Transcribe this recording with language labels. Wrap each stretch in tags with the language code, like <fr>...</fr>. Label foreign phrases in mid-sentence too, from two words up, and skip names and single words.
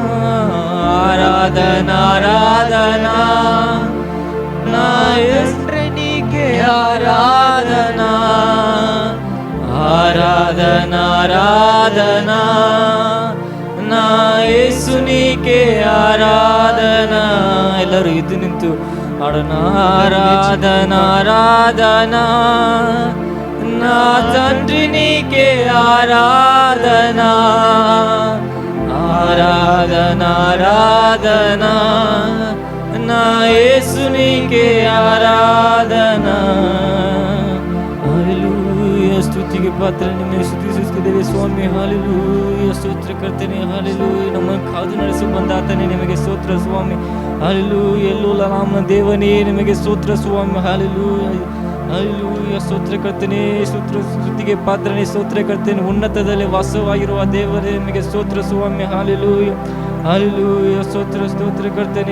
<te>ఆరాధన ఆరాధన నా తండ్రి నీకే ఆరాధన ఆరాధన ఆరాధన నా యేసు నీకే</te> <kn>ಆರಾಧನ ಎಲ್ಲರೂ ಎದ್ದು ನಿಂತು ಆಡೋಣ ಆರಾಧನ ಆರಾಧನ</kn> <te>నా తండ్రి నీకే ఆరాధన ఆరాధన ఆరాధన నా యేసు నీకే</te> <kn>ಆರಾಧನ हालेलूया ಸ್ತುತಿಗೆ ಪಾತ್ರ ನಿಮ್ಮನ್ನು ಸ್ತುತಿಸುತ್ತಿದ್ದೇವೆ ಸ್ವಾಮಿ ಹಾಲೆಲೂಯ ಸ್ತೋತ್ರ ಕರ್ತನೆ ಹಾಲೆಲೂಯ ನಮ್ಮನ್ನು ಕಾದು ನಡೆಸಿ ಬಂದಾತನೇ ನಿಮಗೆ ಸ್ತೋತ್ರ ಸ್ವಾಮಿ ಹಾಲೆಲೂಯ ಎಲ್ಲೋಲ ನಮ್ಮ ದೇವನೇ ನಿಮಗೆ ಸ್ತೋತ್ರ ಸ್ವಾಮಿ ಹಾಲೆಲೂಯ ಹಾಲೆಲೂಯ ಸ್ತೋತ್ರ ಕರ್ತನೆ ಸ್ತುತಿಗೆ ಪಾತ್ರನೇ ಸ್ತೋತ್ರ ಕರ್ತನೆ ಉನ್ನತದಲ್ಲಿ ವಾಸವಾಗಿರುವ ದೇವರೇ ನಿಮಗೆ ಸ್ತೋತ್ರ ಸ್ವಾಮಿ ಹಾಲೆಲೂಯ ಹಾಲೆಲೂಯ ಸ್ತೋತ್ರ ಕರ್ತನೆ.</kn>